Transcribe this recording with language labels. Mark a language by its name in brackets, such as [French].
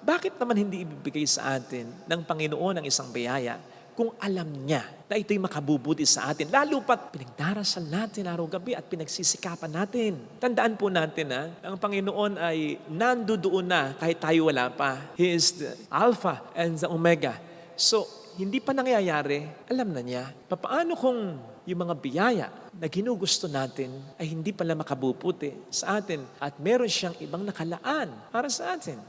[Filipino] Bakit naman hindi ibibigay sa atin ng Panginoon ang isang biyaya kung alam niya na ito'y makabubuti sa atin? Lalo pat pinagdarasal natin araw-gabi at pinagsisikapan natin. Tandaan po natin na ang Panginoon ay nandoon na kahit tayo wala pa. [English] He is the Alpha and the Omega. [Filipino] So, hindi pa nangyayari, alam na niya. Paano kung yung mga biyaya na ginugusto natin ay hindi pala makabubuti sa atin at meron siyang ibang nakalaan para sa atin?